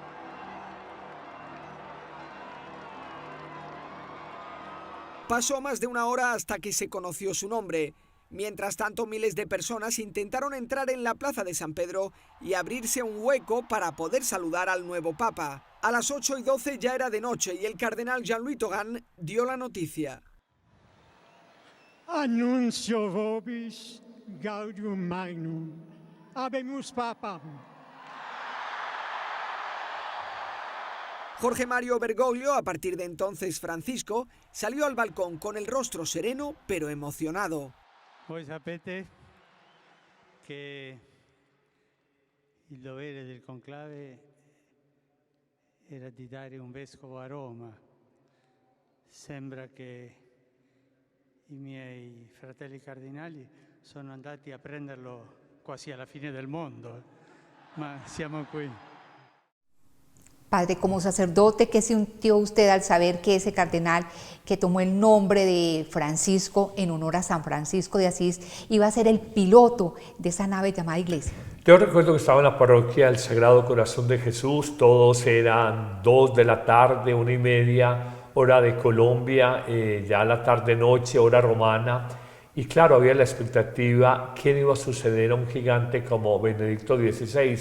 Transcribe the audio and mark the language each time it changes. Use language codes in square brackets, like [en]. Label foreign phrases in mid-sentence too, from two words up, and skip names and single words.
[es] Pasó más de una hora hasta que se conoció su nombre. Mientras tanto, miles de personas intentaron entrar en la plaza de San Pedro y abrirse un hueco para poder saludar al nuevo Papa. A las 8:12 ya era de noche y el cardenal Jean-Louis Tauran dio la noticia. [la] Annuncio vobis gaudium magnum, habemus Papam. [es] Jorge Mario Bergoglio, a partir de entonces Francisco, salió al balcón con el rostro sereno pero emocionado. [it] Voi sapete che il dovere del conclave era di dare un vescovo a Roma. Sembra che i miei fratelli cardinali sono andati a prenderlo quasi alla fine del mondo, ma siamo qui. [es] Padre, como sacerdote, ¿qué sintió usted al saber que ese cardenal que tomó el nombre de Francisco en honor a San Francisco de Asís iba a ser el piloto de esa nave llamada Iglesia? Yo recuerdo que estaba en la parroquia del Sagrado Corazón de Jesús, todos eran 2 de la tarde, 1:30, hora de Colombia, ya la tarde-noche, hora romana, y claro, había la expectativa, ¿quién iba a suceder a un gigante como Benedicto XVI?